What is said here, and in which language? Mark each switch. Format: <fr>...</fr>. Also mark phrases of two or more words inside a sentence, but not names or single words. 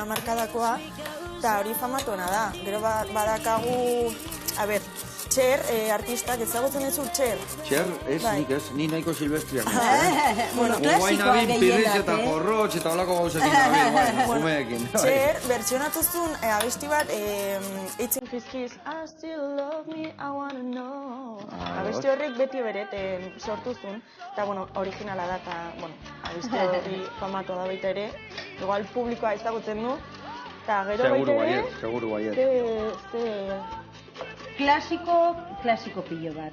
<eu>hamarkadakoa, eta hori famatuena da. Gero badakagu, Txer, artistak, ezagutzen duzu Txer. Txer, ez, Bai. nik ez, ni nahiko silvestriak. Klasikoa Pirritz eta gehienak, porrotx eta holako gauzekin nabil, umeekin. Txer, bertsionatu zuen abesti bat,</eu> <en>It's in his kiss, I still love me, I wanna know.</en> <eu>Abesti horrek beti beret sortu zuen, eta, originala da, eta, abesti horri famatua da baita ere. Igual publikoa ezagutzen du, eta gero baita ere... Seguru baiet. Klasiko pilo bat.</eu>